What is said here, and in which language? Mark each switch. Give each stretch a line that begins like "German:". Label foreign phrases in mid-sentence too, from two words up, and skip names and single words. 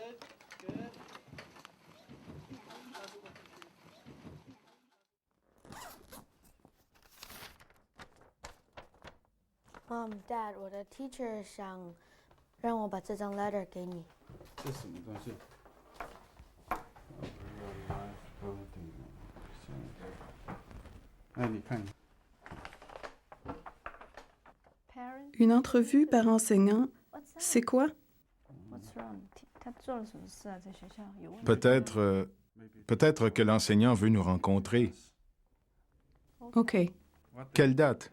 English: Mom, Dad,
Chinese: 我的 teacher 想让我把这张 letter 给你。这什么东西？哎，你看。
French: Une entrevue par enseignant, c'est quoi? Peut-être que l'enseignant veut nous rencontrer. OK, Quelle date?